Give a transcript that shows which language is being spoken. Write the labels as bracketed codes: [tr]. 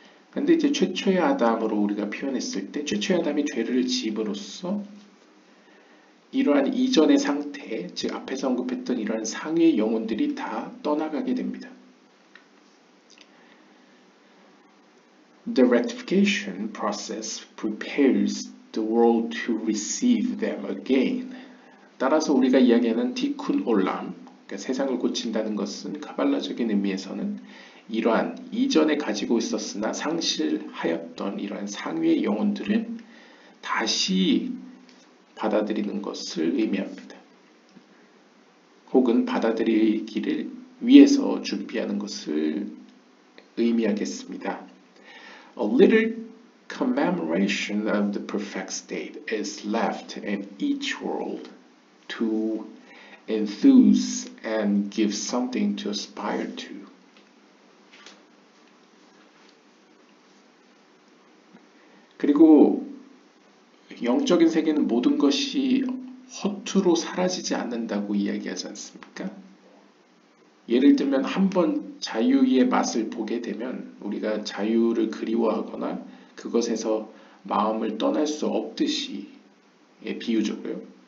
[ko] 근데 이제 최초의 아담으로 우리가 표현했을 때 최초의 아담이 죄를 지음으로써 이러한 이전의 상태, 즉 앞에서 언급했던 이러한 상위의 영혼들이 다 떠나가게 됩니다. [en] The rectification process prepares the world to receive them again. [ko] 따라서 우리가 이야기하는 티쿤 올람, 그러니까 세상을 고친다는 것은 카발라적인 의미에서는 이러한 이전에 가지고 있었으나 상실하였던 이러한 상위의 영혼들은 다시 받아들이는 것을 의미합니다. 혹은 받아들이기를 위해서 준비하는 것을 의미하겠습니다. [en] A little commemoration of the perfect state is left in each world to enthuse and give something to aspire to. [ko] 그리고 영적인 세계는 모든 것이 허투루 사라지지 않는다고 이야기하지 않습니까? 예를 들면 한번 자유의 맛을 보게 되면 우리가 자유를 그리워하거나 그것에서 마음을 떠날 수 없듯이, 비유적으로요.